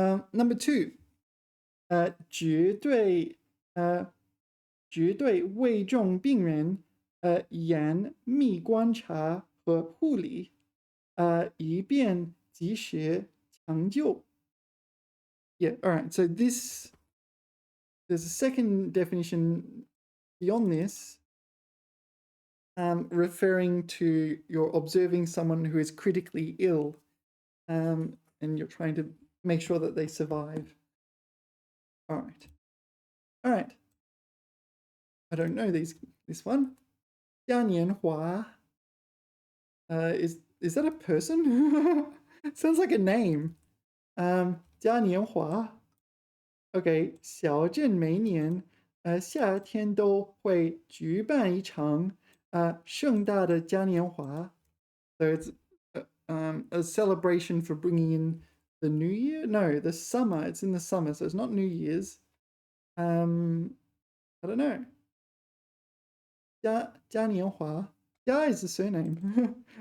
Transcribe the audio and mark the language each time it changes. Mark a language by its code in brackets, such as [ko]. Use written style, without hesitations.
[zh] Number 2, 绝对危重病人严密观察和护理以便及时抢救. [en] Yeah, all right. So there's a second definition beyond this, referring to you're observing someone who is critically ill, and you're trying to make sure that they survive. All right. I don't know this one. 嘉年华.Is that a person? Sounds like a name. 嘉年华. [zh] Okay, 小镇每年夏天都会举办一场盛大的嘉年华. [en] So it's a celebration for bringing in the new year? No, the summer. It's in the summer, so it's not New Year's. I don't know. 嘉年华. Jia is the surname.